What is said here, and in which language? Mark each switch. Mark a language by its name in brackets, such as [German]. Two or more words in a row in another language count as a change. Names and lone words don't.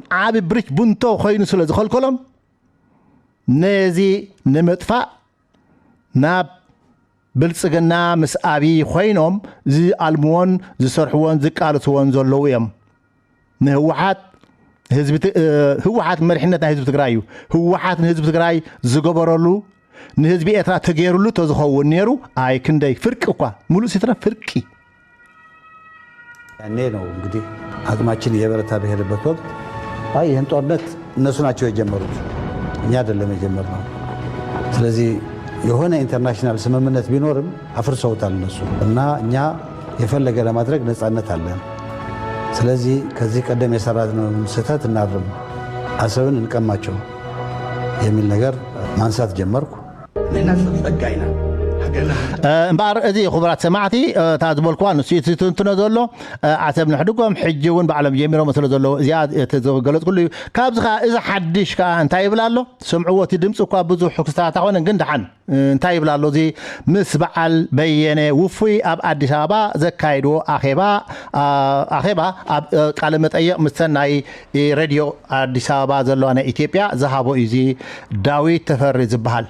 [Tigrinya] ዓብ ብሪች ቡንቶ ኮይኑ ስለ ዝኸልከሎም ነዚ ንምጥፋእ ናብ ብልጽግና ምስ ኣብዪ ኮይኖም ዝኣልምዎን ዝሰርሕዎን ዝቃልስዎን ዘለዉ እዮም ንህወሓት ህወሓት መሪሕነት ናይ ህዝቢ ትግራይ እዩ ህወሓት ንህዝቢ ትግራይ ዝገበረሉ ንህዝቢ ኤርትራ ተገይሩሉ ተዝኸውን ነይሩ ኣይ ክንደይ ፍርቂ እኳ ሙሉእ ሲትራ ፍርቂ [Amharic] ያኔ ነው እንግዲህ አቅማችን እየበረታ በሄደበት ወቅት አይ ይህን ጦርነት እነሱ ናቸው የጀመሩት እኛ አይደለም የጀመርነው ስለዚህ የሆነ ኢንተርናሽናል ስምምነት ቢኖርም አፍርሰውታል እነሱ እና እኛ የፈለገ ለማድረግ ነፃነት አለን ስለዚህ ከዚህ ቀደም የሰራነውን ስህተት እናርም አሰብን እንቀማቸው የሚል ነገር ማንሳት ጀመርኩ [Tigrinya] ንሕና ጸጋይና እምበር እዚ ክቡራት ሰማዕቲ እታ ዝበልክዋ ንሱ ትንትኖ ዘሎ ዓሰብ ንሕድጎም ሕጂ እውን ባዕሎም ጀሚሮም ስለ ዘለዎ እዚኣ ዝገለፅኩሉ እዩ ካብዚ ከዓ እዚ ሓድሽ ከዓ እንታይ ይብል ኣሎ ስምዕዎ እቲ ድምፂ እኳ ብዙሕ ክስታት ኣይኮነን ግን ድሓን እንታይ ይብል ኣሎ እዚ ምስ በዓል በየነ ውፉይ ኣብ ኣዲስ ኣበባ ዘካይድዎ ኣኼባ ኣብ ቃለ መጠይቕ ምስ ናይ ሬድዮ ኣዲስ ኣበባ ዘለዋ ናይ ኢትዮጵያ ዝሃቦ እዩ እዚ ዳዊት ተፈሪ ዝበሃል